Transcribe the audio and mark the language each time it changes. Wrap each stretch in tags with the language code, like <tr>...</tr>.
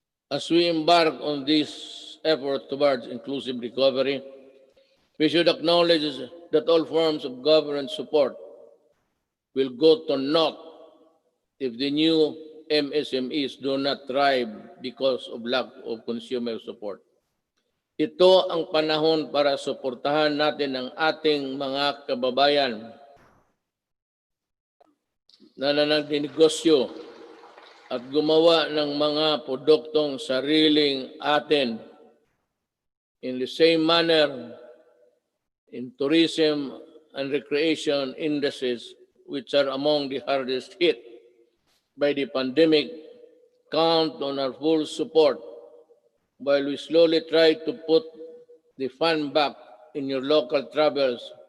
<en>As we embark on this effort towards inclusive recovery, we should acknowledge that all forms of government support will go to naught if the new MSMEs do not thrive because of lack of consumer support.</en> <tl>Ito ang panahon para suportahan natin ang ating mga kababayan na nagnegosyo at gumawa ng mga produktong sariling atin.</tl> <en>In the same manner, in tourism and recreation industries, which are among the hardest hit by the pandemic, count on our full support while we slowly try to put the fun back in your local travels.</en>